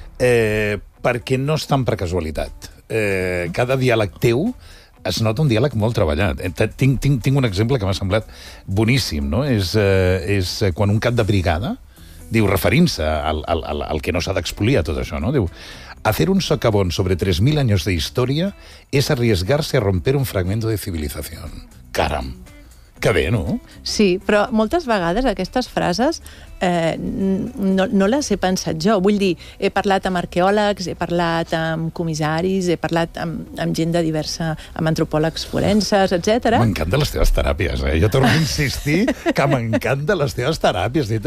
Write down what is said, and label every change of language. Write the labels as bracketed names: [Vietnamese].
[Catalan] Perquè no estan per casualitat. Cada diàleg teu es nota un diàleg molt treballat. Tinc un exemple que m'ha semblat boníssim, no? És quan un cap de brigada diu, referint-se al que no s'ha d'expolir a tot això, no? [Spanish] Diu, hacer un socavón sobre 3.000 años de historia es arriesgarse a romper un fragmento de civilización. [Catalan] Caram! Que bé, no? Sí, però moltes vegades aquestes frases no les he pensat jo. Vull dir, he parlat amb arqueòlegs, he parlat amb comissaris, he parlat amb gent de diversa, amb antropòlegs forenses, etc. M'encanten les teves teràpies, eh? Jo torno a insistir que m'encanten les teves teràpies.